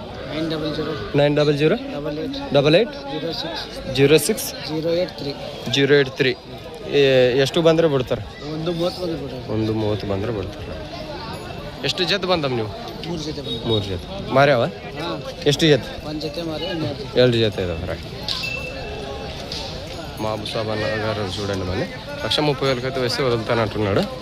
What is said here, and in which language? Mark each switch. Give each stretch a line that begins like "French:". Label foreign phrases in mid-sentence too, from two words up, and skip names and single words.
Kannada: 900 88 06 083. ಎಷ್ಟು ಬಂದರೆ ಬಿಡ್ತಾರೆ? 130 ಬಂದರೆ ಬಿಡ್ತಾರೆ. ಎಷ್ಟು ಜೊತೆ ಬಂದಮ್ಮ ನೀವು? 3 ಜೊತೆ ಮಾರ್ಯಾವ? ಎಷ್ಟು ಜೊತೆ? 2
Telugu: జత ఇదాం. మాబు సాబ్ అన్నగారు చూడండి, మళ్ళీ 130,000 అయితే వేసి వదులుతానంటున్నాడు.